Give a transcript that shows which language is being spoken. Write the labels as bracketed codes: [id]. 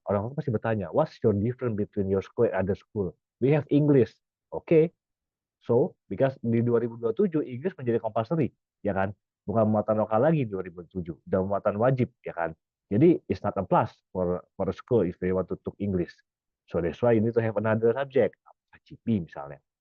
[id] Orang tua pasti bertanya, [en] what's your difference between your school and other school? We have English. Okay. So, because [id] di 2027 Inggris menjadi compulsory, ya kan? Bukan muatan lokal lagi di 2007, udah muatan wajib, ya kan? Jadi [en] it's not a plus for a school if they want to talk English. So that's why you need to have another subject, GP [id] misalnya.